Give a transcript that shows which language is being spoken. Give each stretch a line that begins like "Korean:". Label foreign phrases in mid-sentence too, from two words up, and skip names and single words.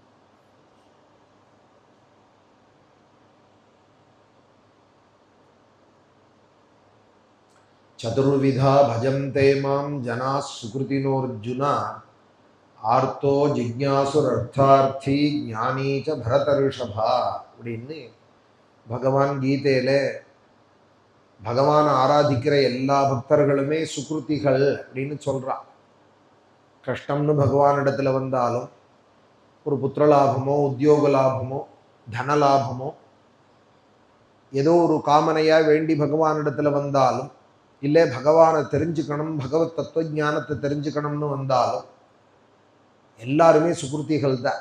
Sanskrit: चतुर्विधा भजन्ते मां जनाः सुकृतिनोऽर्जुन, आर्तो जिज्ञासुरर्थार्थी ज्ञानी च भरतर्षभा
Tamil: அப்படின்னு பகவான் கீதையில பகவான் ஆராதிக்கிற எல்லா பக்தர்களுமே சுக்ருதிகள் அப்படின்னு சொல்றான். கஷ்டம்னு பகவானிடத்துல வந்தாலும், ஒரு புத்திரலாபமோ உத்தியோக லாபமோ தனலாபமோ ஏதோ ஒரு காமனையா வேண்டி பகவானிடத்துல வந்தாலும், இல்லை பகவானை தெரிஞ்சுக்கணும் பகவத் தத்துவ ஞானத்தை தெரிஞ்சுக்கணும்னு வந்தாலும் எல்லாருமே சுக்ருதிகள் தான்.